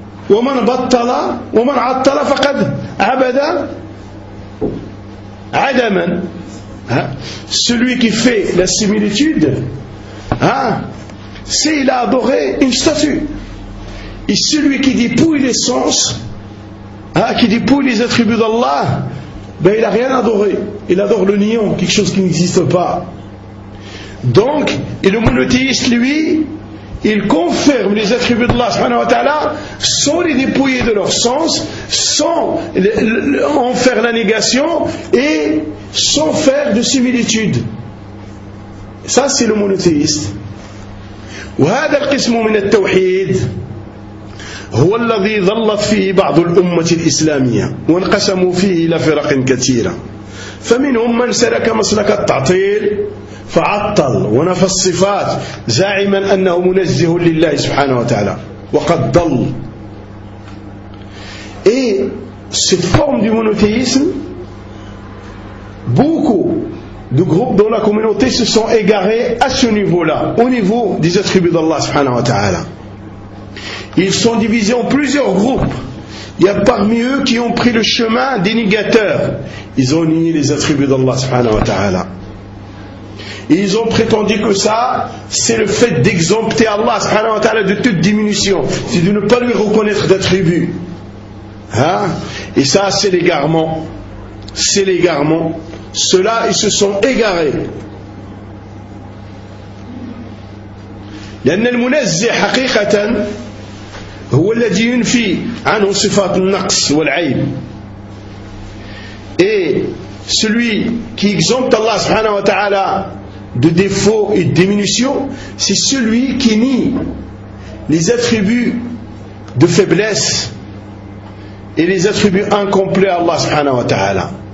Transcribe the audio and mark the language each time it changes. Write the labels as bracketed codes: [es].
[ar] ومن بطل ومن عطل فقد عبد عدما. [fr] Celui qui fait la similitude, hein, c'est il a adoré une statue. Et celui qui dépouille les sens, hein, qui dépouille les attributs d'Allah, ben il a rien adoré. Il adore le niant, quelque chose qui n'existe pas. Donc, et le monothéiste lui, il confirme les attributs d'Allah subhanahu wa ta'ala sans les dépouiller de leur sens, sans en faire la négation et sans faire de similitude. Ça, c'est le monothéiste. [ar] وهذا القسم من التوحيد هو الذي ظلت فيه بعض الأمة الإسلامية وانقسموا فيه إلى فرق كثيرة. فمنهم من سلك مسلك التعطيل فعطل ونفى الصفات زاعما أنه منزه لله سبحانه وتعالى وقد ضل. [fr] Et cette forme du monothéisme, beaucoup de groupes dans la communauté se sont égarés à ce niveau-là, au niveau des attributs d'Allah subhanahu wa ta'ala. Ils sont divisés en plusieurs groupes. Il y a parmi eux qui ont pris le chemin des négateurs. Ils ont nié les attributs d'Allah subhanahu wa ta'ala. Et ils ont prétendu que ça, c'est le fait d'exempter Allah subhanahu wa ta'ala de toute diminution, c'est de ne pas lui reconnaître d'attributs. Hein? Et ça, c'est l'égarement. C'est l'égarement. Ceux-là, ils se sont égarés. [ar] لأن المنزه حقيقة هو الذي ينفي عنه صفات النقص والعيب. [fr] Et celui qui exempte Allah subhanahu wa ta'ala de défauts et de diminutions, c'est celui qui nie les attributs de faiblesse et les attributs incomplets à Allah subhanahu wa ta'ala.